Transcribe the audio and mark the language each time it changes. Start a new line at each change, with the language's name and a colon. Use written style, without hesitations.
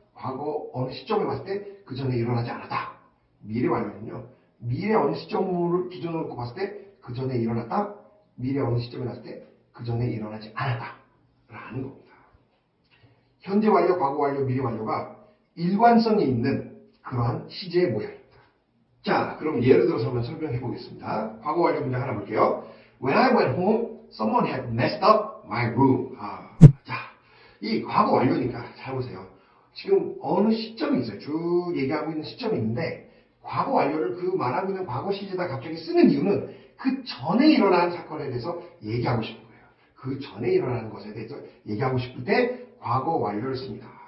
Korean: 과거 어느 시점에 봤을 때 그 전에 일어나지 않았다. 미래 완료는요 미래 어느 시점을 기준으로 놓고 봤을 때 그 전에 일어났다. 미래 어느 시점에 봤을 때 그 전에 일어나지 않았다 라는 겁니다. 현재 완료, 과거 완료, 미래 완료가 일관성이 있는 그러한 시제의 모양입니다. 자, 그럼 예를 들어서 한번 설명해 보겠습니다. 과거 완료 문장 하나 볼게요.
English: When I went home, someone had messed up my room.
Korean: 자, 이 과거 완료니까 잘 보세요. 지금 어느 시점이 있어요. 쭉 얘기하고 있는 시점이 있는데 과거 완료를 그 말하고 있는 과거 시제에다 갑자기 쓰는 이유는 그 전에 일어난 사건에 대해서 얘기하고 싶은 거예요. 그 전에 일어나는 것에 대해서 얘기하고 싶을 때 과거 완료를 씁니다.